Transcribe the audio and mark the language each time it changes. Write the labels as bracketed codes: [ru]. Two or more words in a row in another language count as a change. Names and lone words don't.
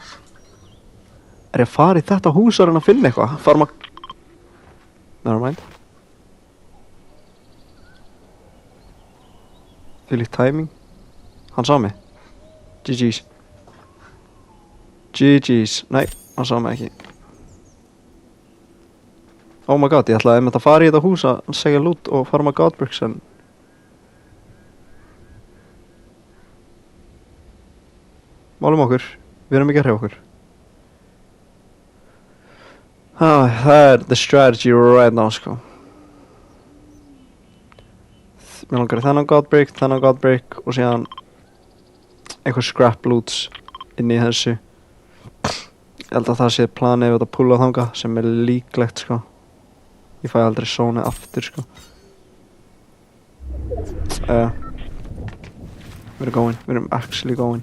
[is] Er ég að fara í þetta hús og reyna að finna eitthvað? Farum að... Nevermind. Þvílíkt timing. Hann sá mig. GG's. GG's. Nei, Hann sá mig ekki. [en] Oh my god, [is] ég ætlaði einmitt að fara í þetta hús að segja loot og farma godbricks en málum okkur, við erum ekki að hreyfa okkur. Það er [en] the strategy right now [is] sko. Mér langar í þennan godbrick og síðan einhver scrap loots inn í þessu. Ég held að það sé planið við að pulla þangað sem er líklegt sko. Ég fæ aldrei sónið aftur sko. Við erum going, við erum [en] actually going.